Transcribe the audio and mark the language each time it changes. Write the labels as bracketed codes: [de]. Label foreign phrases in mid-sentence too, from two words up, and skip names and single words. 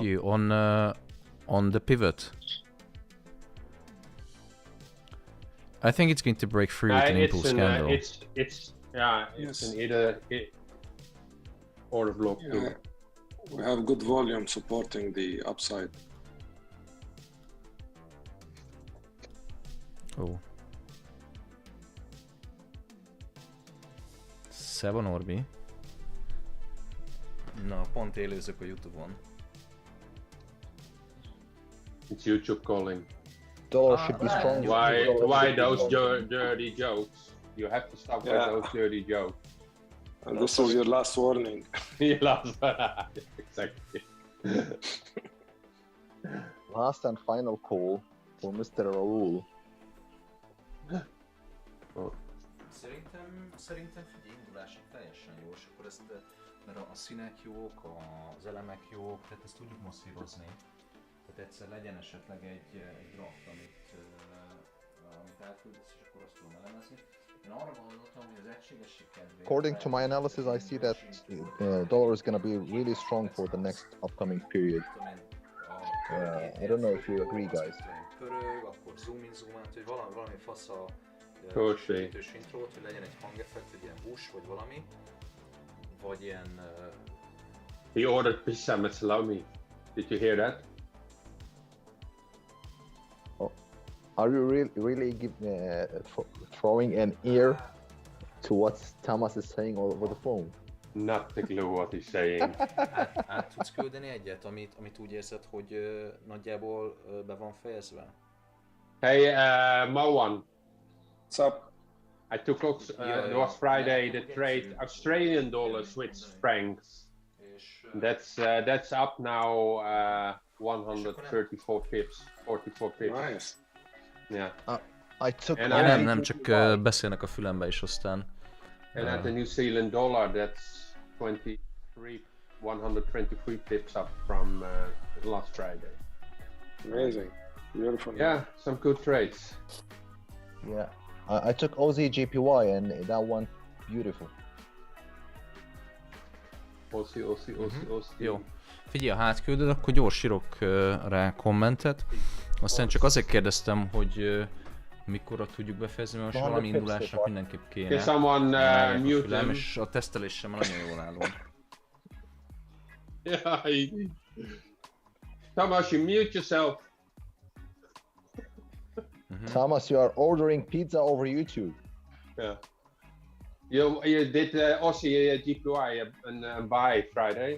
[en] you on the pivot? I think it's going to break through with an impulse candle. It's an either order block too. Yeah. We have good volume supporting the upside. Oh. 7 Orbi. [hu] Na, pont élőzök a YouTube-on. [en] It's YouTube calling. Dollar should be strong. Why those dirty jokes? You have to stop with those dirty jokes. And this is your last warning. Your last exactly. Last and final call for Mr. Raul. [hu] Szerintem figyelj, indulásig teljesen jó, és akkor ezt, mert a színek jók, az elemek jók, tehát ezt tudjuk masszírozni. Tehát egyszer legyen esetleg egy draft, amit elküldesz, és akkor azt tudom elemezni. [en] According to my analysis, I see that dollar is going to be really strong for the next upcoming period. I don't know if you agree, guys. [hu] Pörög, akkor [en] zoom in, zoom out, [hu] hogy valami fasz a [en] Totally. [hu] intrót, hogy legyen egy hangeffekt, egy ilyen bush, vagy valami, vagy ilyen... [en] He ordered pizza with salami. Did you hear that? Oh. Are you really throwing an ear to what Thomas is saying over the phone? Not the clue what he's saying. [hu] Át tudsz küldeni egyet, amit úgy érzed, hogy nagyjából be van fejezve? [en] Hey, Moan. What's up? I took it was Friday the trade Australian dollar Swiss francs. That's up now 134 pips, 44 pips. Nice. Yeah. I took. [hu] Nem, csak beszélnek a fülembe is aztán. [en] And at the New Zealand dollar, that's 123 pips up from last Friday. Amazing. Beautiful. Yeah, some good trades. Yeah, I took OZGPY and that one beautiful. Aussie. [hu] Jó. Figyelj, ha átküldöd, akkor gyors írok rá kommentet. Aztán csak azért kérdeztem, hogy mikorra tudjuk befejezni, mert most valami indulásnak mindenképp kéne. [en] Can someone mute them? [hu] És a tesztelésem nagyon jól állom. [en] Yeah. Thomas, you mute yourself. Thomas, you are ordering pizza over YouTube. Yeah. You did Aussie GPY and buy Friday?